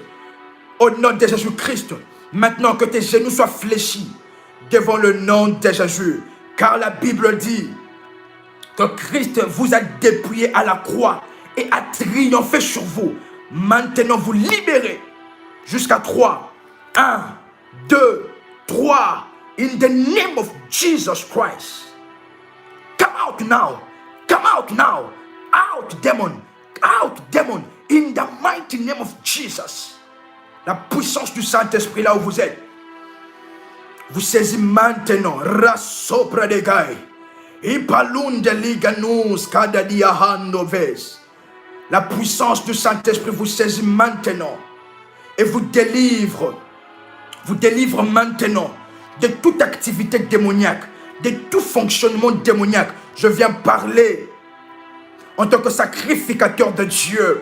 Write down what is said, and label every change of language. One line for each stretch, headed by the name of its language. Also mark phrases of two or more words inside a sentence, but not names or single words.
French: Au nom de Jésus-Christ, maintenant que tes genoux soient fléchis devant le nom de Jésus. Car la Bible dit que Christ vous a dépouillé à la croix et a triomphé sur vous. Maintenant, vous libérez jusqu'à 3. 1, 2, 3.
English: In the name of Jesus Christ. Come out now. Come out now. Out, demon. Out, demon. In the mighty name of Jesus.
French: La puissance du Saint-Esprit là où vous êtes. Vous saisissez maintenant. Rasopra de gai. Ipalunde liganus kadadia handoves. La puissance du Saint-Esprit vous saisit maintenant. Et vous délivre. Vous délivre maintenant de toute activité démoniaque. De tout fonctionnement démoniaque. Je viens parler en tant que sacrificateur de Dieu.